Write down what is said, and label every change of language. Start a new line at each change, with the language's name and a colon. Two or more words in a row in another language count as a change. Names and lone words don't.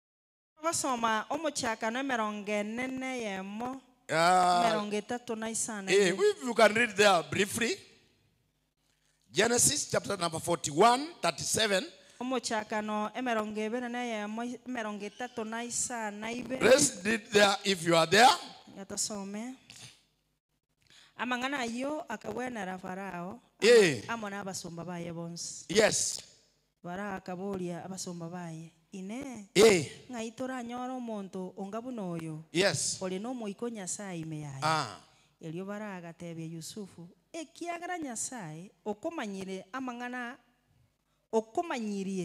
English: If you can read there briefly. Genesis chapter number 41:37. Let's read there if you are there.
Gusii: Amangana yo akabwenera Farao amona abasumba baye bonse.
English: Yes.
Gusii: Bara akabolia abasumba baye ine ngaitora nyoro omonto ongabuno oyo.
English: Yes.
Gusii: Oli no moiko Nyasaye ime yaye. Elio bara agatebye Yusufu ekiagara Nyasaye okomanyire amangana okomanyirie.